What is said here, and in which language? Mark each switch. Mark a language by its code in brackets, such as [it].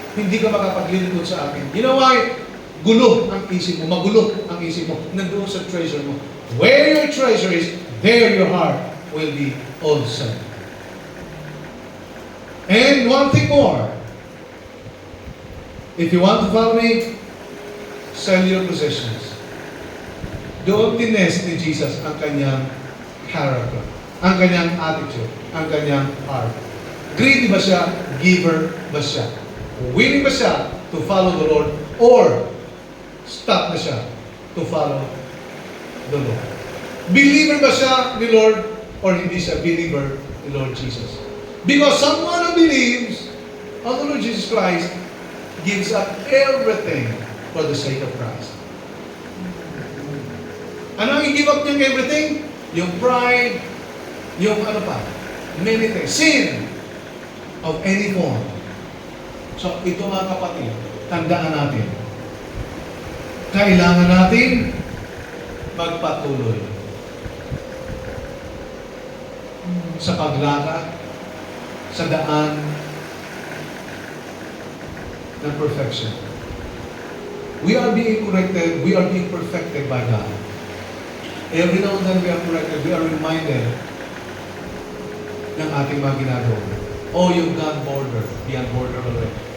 [tl] Hindi ka makapaglilingkod sa akin. [en] You know why? [tl] Gulo ang isip mo, magulo ang isip mo, nandoon sa treasure mo. [en] Where your treasure is, there your heart will be also. And one thing more. If you want to follow me, sell your possessions. [tl] Doon tinest ni Jesus ang kanyang character, ang kanyang attitude, ang kanyang heart. Greedy ba siya? Giver ba siya? Willing ba siya [en] to follow the Lord? [tl] Or stop na siya [en] to follow the Lord? [tl] Believer ba siya ni Lord? Or hindi siya believer ni Lord Jesus? [en] Because someone who believes on the Lord Jesus Christ gives up everything for the sake of Christ. [tl] Ano ang i-give up niyang everything? Yung pride, yung many things. [en] Sin of any form. [tl] So, ito mga kapatid, tandaan natin. Kailangan natin magpatuloy sa paglakad sa daan ng perfection. [en] We are being corrected, we are being perfected by God. Every now and then we are corrected, we are reminded [tl] ng ating mga ginagawa. [en] Oh, you've gone border, beyond border already.